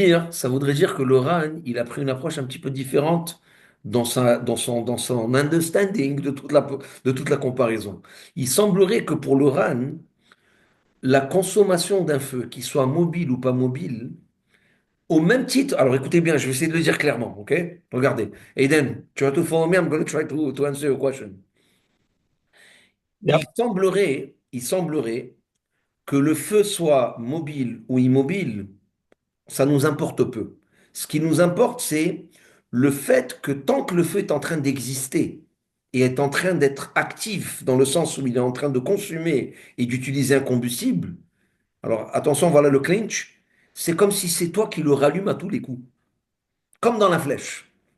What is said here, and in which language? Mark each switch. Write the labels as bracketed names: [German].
[French] Ça voudrait dire que le RAN, il a pris une approche un petit peu différente dans son [English] understanding [French] de toute la comparaison. Il semblerait que pour le RAN, la consommation d'un feu, qu'il soit mobile ou pas mobile, au même titre, alors écoutez bien, je vais essayer de le dire clairement, ok? Regardez. [English] Aiden, try to follow me, I'm going to try to answer your question. Yep. [French] Il semblerait que le feu soit mobile ou immobile, ça nous importe peu. Ce qui nous importe, c'est le fait que tant que le feu est en train d'exister et est en train d'être actif dans le sens où il est en train de consommer et d'utiliser un combustible, alors attention, voilà le clinch, c'est comme si c'est toi qui le rallume à tous les coups, comme dans la flèche.